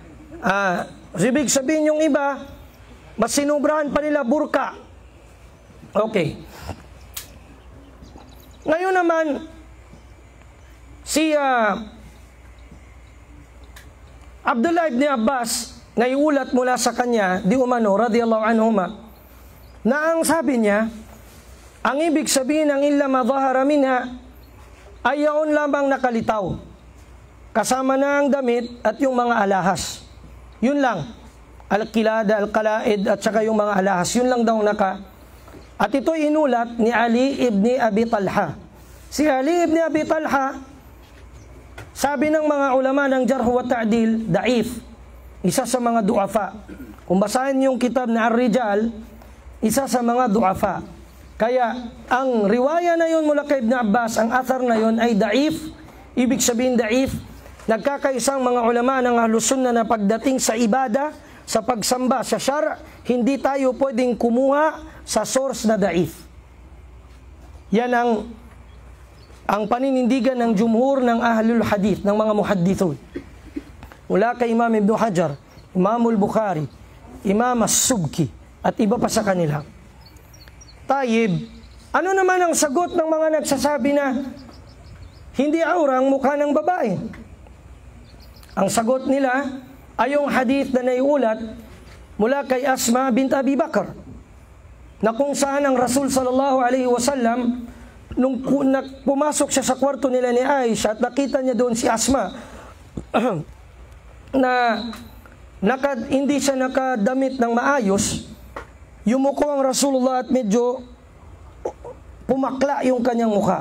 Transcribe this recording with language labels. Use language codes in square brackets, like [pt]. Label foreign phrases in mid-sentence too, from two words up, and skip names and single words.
[tl] Ibig sabihin yung iba, mas sinubrahan pa nila burka. Okay. Ngayon naman, si Abdullah ibn Abbas, naiulat mula sa kanya, di umano, [ar] radiyallahu anhuma, [tl] na ang sabi niya, ang ibig sabihin ng [ar] illa madhahara minha [tl] ay yaon lamang nakalitaw, kasama na ang damit at yung mga alahas. Yun lang, [ar] al-kilada, al-kalaid [tl] at saka yung mga alahas, yun lang daw At ito inulat ni Ali ibn Abi Talha. Si Ali ibn Abi Talha, sabi ng mga ulama ng [ar] Jarh wa Ta'dil, [tl] da'if, isa sa mga du'afa. Kung basahin yung kitab na Ar-Rijal, isa sa mga du'afa. Kaya ang riwaya na yun mula kay Ibn Abbas, ang athar na yun ay da'if. Ibig sabihin da'if, nagkakaisang mga ulama ng Ahlus Sunnah na pagdating sa ibada, sa pagsamba, sa syar', hindi tayo pwedeng kumuha sa source na da'if. Yan ang paninindigan ng jumhur ng [ar] ahlul hadith, [tl] ng mga muhaddithun. Mula kay Imam Ibn Hajar, Imamul Bukhari, Imam As-Subki, at iba pa sa kanila. Tayyib, ano naman ang sagot ng mga nagsasabi na hindi aura ang mukha ng babae? Ang sagot nila ay yung hadith na naiulat mula kay Asma bint Abi Bakr, na kung saan ang Rasul [ar] sallallahu alaihi wasallam, [tl] nung pumasok siya sa kwarto nila ni Aisha at nakita niya doon si Asma na hindi siya nakadamit ng maayos, yumuko ang Rasulullah at medyo pumakla yung kanyang mukha.